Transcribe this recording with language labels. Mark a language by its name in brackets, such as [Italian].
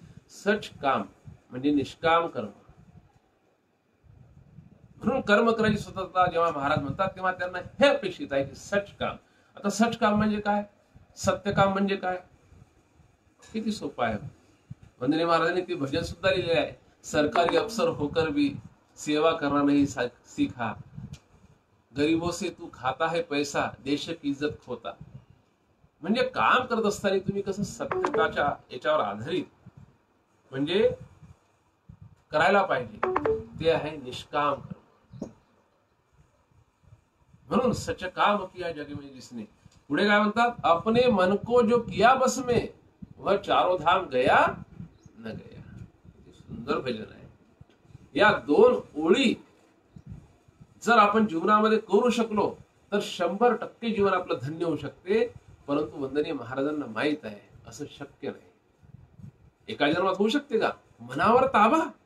[Marathi] सच काम म्हणजे निष्काम कर्म. म्हणून कर्म करायची स्वतंत्रता जेव्हा महाराज म्हणतात, तेव्हा त्यांना हे अपेक्षित आहे की सच काम. आता सच काम म्हणजे काय? सत्य काम म्हणजे काय? किती सोपं आहे. वंदनीय महाराजांनी ते भजन सुद्धा लिहिलेले आहे. [Hindi] सरकारी अफसर होकर भी सेवा करना नहीं सीखा, गरीबों से तू खाता है पैसा, देश की इज्जत खोता. [Marathi] म्हणजे काम करत असताना तुम्ही कसं सत्यताच्या याच्यावर आधारित म्हणजे करायला पाहिजे, ते आहे निष्काम कर्म. म्हणून [Hindi] सच काम किया जग में जिसने. [Marathi] पुढे काय म्हणतात, [Hindi] अपने मन को जो किया बस में, वह चारों धाम गया न गया. [Marathi] सुंदर भजन आहे. या दोन ओळी जर आपण जीवनामध्ये करू शकलो तर 100% जीवन आपलं धन्य होऊ शकते. परंतु वंदनीय महाराजांना माहित आहे असं शक्य नाही. एका जन्मात होऊ शकते का? मनावर ताबा.